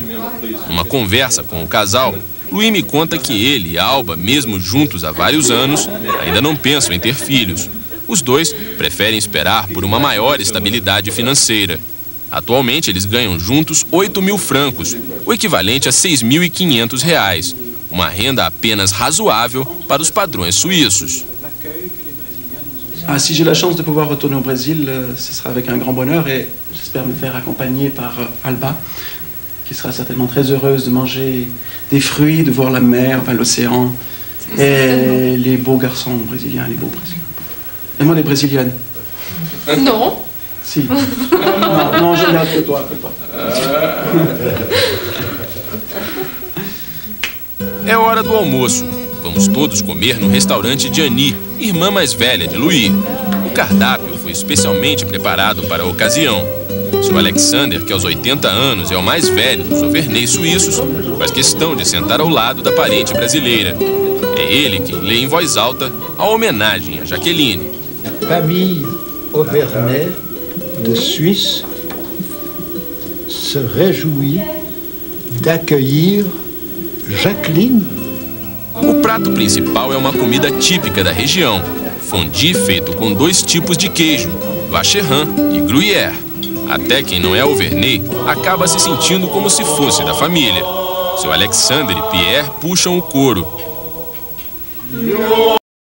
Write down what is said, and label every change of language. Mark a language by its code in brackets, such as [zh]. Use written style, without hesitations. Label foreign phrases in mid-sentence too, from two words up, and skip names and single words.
[pt] Numa conversa com o casal, Louis me conta que ele e Alba, mesmo juntos há vários anos, ainda não pensam em ter filhos. Os dois preferem esperar por uma maior estabilidade financeira. Atualmente, eles ganham juntos 8.000 francos, o equivalente a R$6.500, uma renda apenas razoável para os padrões suíços. [fr] Si j'ai la chance de pouvoir retourner au Brésil, ce sera avec un grand bonheur et j'espère me faire accompagner par Alba, qui sera certainement très heureuse de manger des fruits, de voir la mer, enfin l'océan, et les beaux garçons brésiliens, les beaux brésiliens. Et moi, les brésiliennes. Non. Si. Non, je regarde que toi. [pt] É hora do almoço. Vamos todos comer no restaurante de Annie, irmã mais velha de Louis. O cardápio foi especialmente preparado para a ocasião. Se o Alexander, que aos 80 anos é o mais velho dos Auverney suíços, faz questão de sentar ao lado da parente brasileira. É ele quem lê em voz alta a homenagem a Jacqueline. [fr] Famille Auverney de Suisse se réjouit d'accueillir Jacqueline. [pt] O prato principal é uma comida típica da região, fondue feito com 2 tipos de queijo, Vacherin e Gruyère. Até quem não é Auverney acaba se sentindo como se fosse da família. Seu Alexander e Pierre puxam o coro.